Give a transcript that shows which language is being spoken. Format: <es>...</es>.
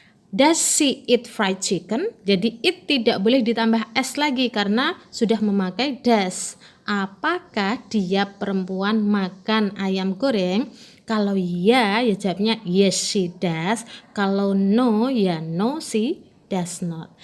<en>Does she eat fried chicken?</en> <id>Jadi it tidak boleh ditambah s lagi karena sudah memakai does. Apakah dia perempuan makan ayam goreng? Kalau ya jawabnya</id> <en>yes she does.</en> <id>Kalau no ya</id> <en>no she does not.</en>